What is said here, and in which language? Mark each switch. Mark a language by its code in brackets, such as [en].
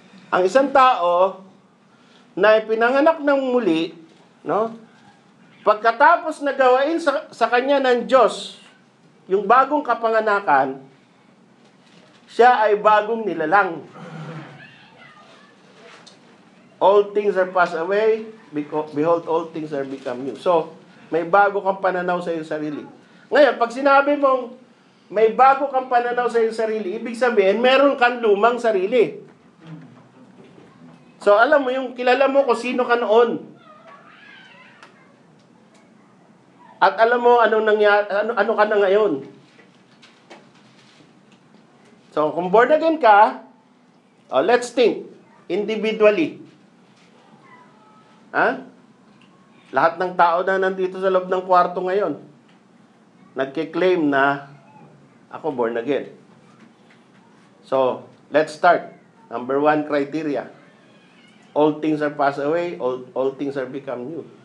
[tl] Ang isang tao na ipinanganak ng muli, no? Pagkatapos na gawain sa kanya ng Diyos, yung bagong kapanganakan, siya ay bagong nilalang. [en] All things are passed away, behold, all things are become new. [tl] So, may bago kang pananaw sa iyong sarili. Ngayon, pag sinabi mong may bago kang pananaw sa iyong sarili, ibig sabihin, meron kang lumang sarili. So, alam mo, yung kilala mo kung sino ka noon. At alam mo, anong nangyari, ano ka na ngayon. So, kung born again ka, [en] let's think, individually. [tl] Lahat ng tao na nandito sa loob ng kwarto ngayon, nagkiklaim na ako born again. [en] So, let's start. Number 1 criteria. All things are passed away, all things are become new.